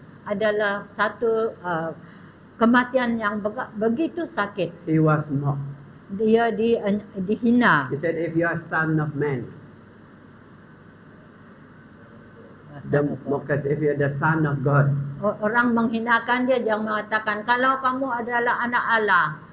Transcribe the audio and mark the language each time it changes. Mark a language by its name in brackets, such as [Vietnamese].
[Malay] adalah satu kematian yang begitu sakit. [English] He was mocked. [Malay] Dia dihina. [English] He said, "If you are son of man," the mockers, "if you are the son of God." [Malay] Orang menghinakan dia, jangan mengatakan, "Kalau kamu adalah anak Allah,